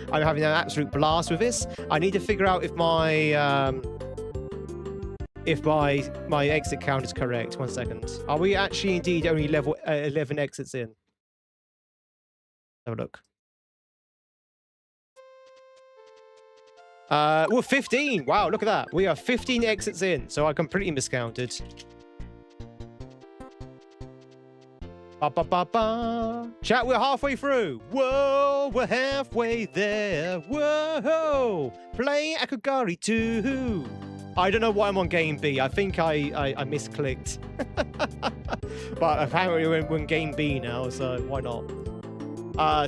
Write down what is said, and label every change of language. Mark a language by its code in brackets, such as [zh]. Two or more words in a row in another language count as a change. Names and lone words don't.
[en] I'm having an absolute blast with this. I need to figure out if my exit count is correct. 1 second. Are we actually indeed only level 11 exits in? Have a look. We're 15. Wow, look at that. We are 15 exits in, so I completely miscounted. Ba, ba, ba, ba. Chat, we're halfway through. Whoa, we're halfway there. Whoa, playing Akogari 2. I don't know why I'm on game B. I think I misclicked. But apparently we're in game B now, so why not?